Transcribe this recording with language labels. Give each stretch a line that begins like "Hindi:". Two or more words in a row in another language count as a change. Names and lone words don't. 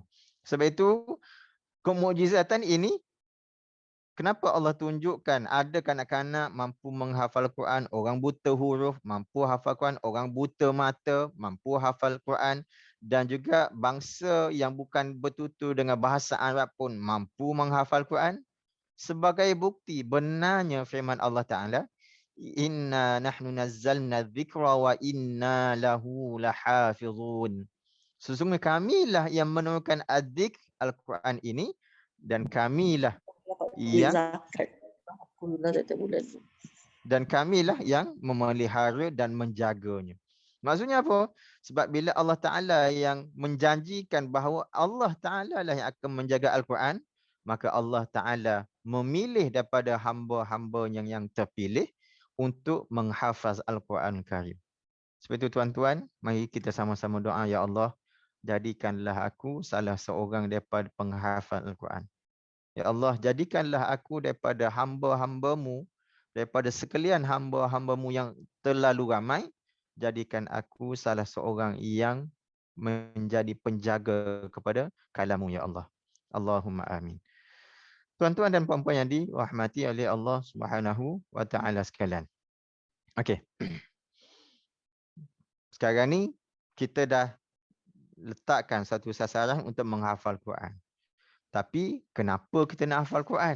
Malay: Sebab itu, kemukjizatan ini, kenapa Allah tunjukkan ada kanak-kanak mampu menghafal Quran, orang buta huruf mampu hafal Quran, orang buta mata mampu hafal Quran, dan juga bangsa yang bukan bertutur dengan bahasa Arab pun mampu menghafal Quran. Sebagai bukti benarnya firman Allah Ta'ala,
Arabic: إنا نحن نزلنا الذكر وإنا له لحافظون.
Malay: Sesungguhnya kamilah yang menurunkan adzikr Al-Quran ini dan kamilah yang memelihara dan menjaganya. Maksudnya apa? Sebab bila Allah Ta'ala yang menjanjikan bahawa Allah Ta'ala lah yang akan menjaga Al-Quran, maka Allah Ta'ala memilih daripada hamba-hambanya yang terpilih untuk menghafaz Al-Quran Karim. Sebab itu tuan-tuan, mari kita sama-sama doa,
Arabic: يا الله,
Malay: jadikanlah aku salah seorang daripada penghafal Al-Quran.
Arabic: يا الله,
Malay: jadikanlah aku daripada hamba-hambamu, daripada sekalian hamba-hambamu yang terlalu ramai, jadikan aku salah seorang yang menjadi penjaga kepada kalammu, Ya Allah.
Arabic: اللهم آمين.
Malay: Tuan-tuan dan puan-puan yang dirahmati oleh Allah
Arabic: سبحانه وتعالى
Malay: sekalian. Okey. Sekarang ni kita dah letakkan satu sasaran untuk menghafal Quran. Tapi kenapa kita nak hafal Quran?